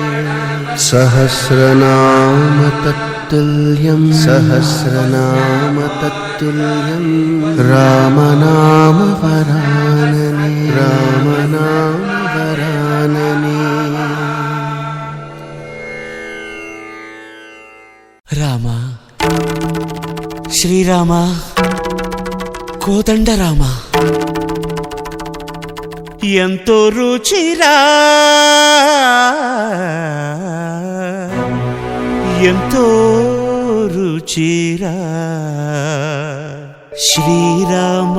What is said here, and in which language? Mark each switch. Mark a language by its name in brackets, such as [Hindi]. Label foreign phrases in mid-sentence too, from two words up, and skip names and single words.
[Sanskrit] सहस्रनाम तत्तुल्यं सहस्रनाम तत्तुल्यं रामनाम वरानने रामनाम वरानने [Telugu] రామ శ్రీరామ కోదండ రామ ఎంతో రుచిరా ఎంతో రుచిరా శ్రీరామ